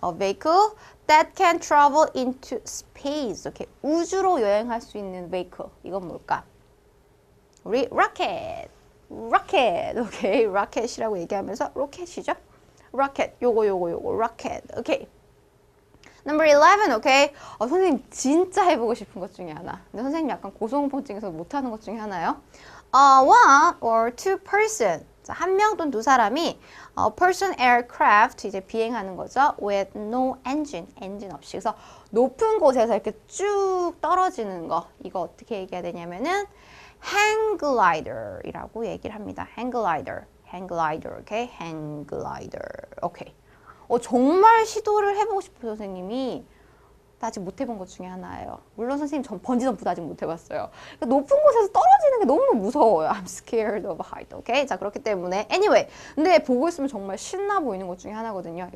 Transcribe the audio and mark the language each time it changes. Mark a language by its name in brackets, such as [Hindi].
[English] A vehicle that can travel into space. [Korean] 오케이. 우주로 여행할 수 있는 vehicle. 이건 뭘까? 우리 rocket. 오케이. rocket이라고 얘기하면서 로켓이죠? rocket. 요거 rocket. 오케이. Number 11, 오케이? 선생님 진짜 해보고 싶은 것 중에 하나. 근데 선생님 약간 고소공포증에서 못하는 것 중에 하나요. [English] One or two person. [Korean] 자, 한 명 또는 두 사람이 person aircraft 이제 비행하는 거죠. [English] With no engine, [Korean] 엔진 없이. 그래서 높은 곳에서 이렇게 쭉 떨어지는 거. 이거 어떻게 얘기해야 되냐면은 hang glider이라고 얘기를 합니다. hang glider, 오케이? hang glider, 오케이. 정말 시도를 해보고 싶은 선생님이 나 아직 못 해본 것 중에 하나예요. 물론 선생님 전 번지점프도 아직 못 해봤어요. 그러니까 높은 곳에서 떨어지는 게 너무 무서워요. [English] I'm scared of height. 오케이? [Korean] 자, 그렇기 때문에 anyway. 근데 보고 있으면 정말 신나 보이는 것 중에 하나거든요.